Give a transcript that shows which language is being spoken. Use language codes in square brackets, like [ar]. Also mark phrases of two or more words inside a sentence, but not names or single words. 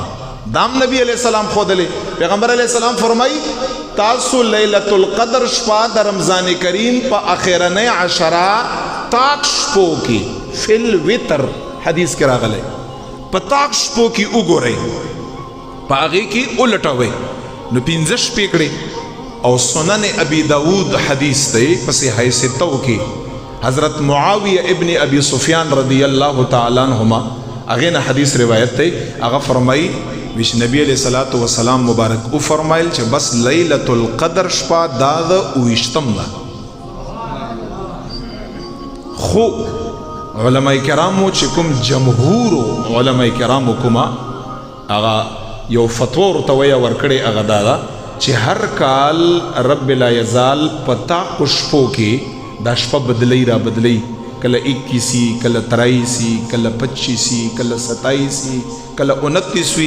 [ps] دام نبی [ar] علیہ السلام [ps] خودلی پیغمبر [ar] علیہ السلام [ps] فرمائی تاسو لیلۃ القدر شپه د رمضان کریم په اخرنۍ عشره طاق شپو کې [ar] فی الوتر [ps] حدیث کې راغلی په طاق شپو کې وګورئ، په هغې کې الټوئ. نو 15 شپې کړې. او سنن ابی داود حدیث دی په صحیح ستو کې حضرت معاویہ ابن ابی سفیان [ar] رضی اللہ تعالی عنہما [ps] هغې نه حدیث روایت دی. هغه فرمایي ویش نبی [ar] علیہ الصلوۃ والسلام [ps] مبارک او فرمایل چې بس لیلۃ القدر شپه دا د 29 ده. خو علماء کرامو چې کوم جمهور علماء کرامو کومه هغه یو فتوا ورته ویه ورکړې، هغه دا ده چې هر کال [ar] رب لا یزال [ps] په طاق شپو کې دا شپه بدلی را بدلی، کله 21 کله 23 کله 25 کله 27 کله 29.